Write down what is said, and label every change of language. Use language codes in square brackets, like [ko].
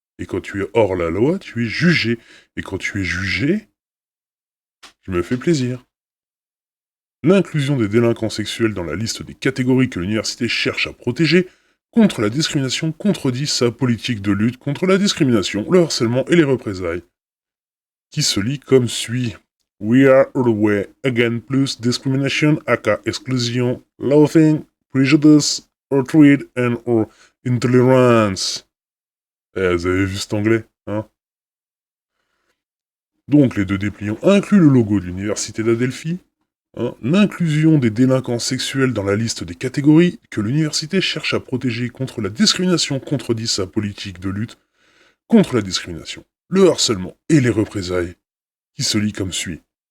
[fr] Et quand tu es hors la loi, tu es jugé. Et quand tu es jugé, je me fais plaisir. L'inclusion des délinquants sexuels dans la liste des catégories que l'université cherche à protéger contre la discrimination contredit sa politique de lutte contre la discrimination, le harcèlement et les représailles, qui se lit comme suit. [en] We are always against plus discrimination aka exclusion, loathing, prejudice, hatred and or intolerance. [fr] Vous avez vu cet anglais, hein? Donc les deux dépliants incluent le logo de l'université d'Adelphi, hein, l'inclusion des délinquants sexuels dans la liste des catégories que l'université cherche à protéger contre la discrimination contredit sa politique de lutte contre la discrimination, le harcèlement et les représailles, qui se lit comme suit.